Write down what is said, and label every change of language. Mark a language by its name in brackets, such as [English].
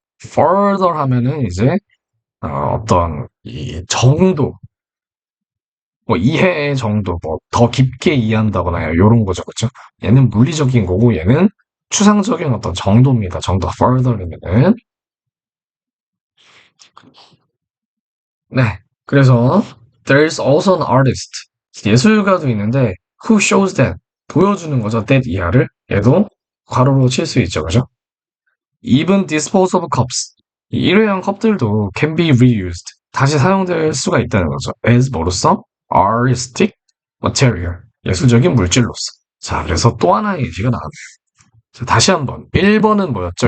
[Korean] further 하면은 이제 어떤 이 정도, 뭐 이해의 정도, 뭐 더 깊게 이해한다거나 이런 거죠, 그렇죠? 얘는 물리적인 거고 얘는 추상적인 어떤 정도입니다. 정도 further이면은 네. [English] 그래서 there's also an artist [Korean] 예술가도 있는데 [English] who shows that [Korean] 보여주는 거죠. that 이하를 얘도 괄호로 칠 수 있죠, 그죠? [English] Even disposable cups [Korean] 이 일회용 컵들도 [English] can be reused [Korean] 다시 사용될 수가 있다는 거죠. as 뭐로써? [English] artistic material [Korean] 예술적인 물질로서. 자, 그래서 또 하나의 예시가 나왔네요. 자, 다시 한번 1번은 뭐였죠?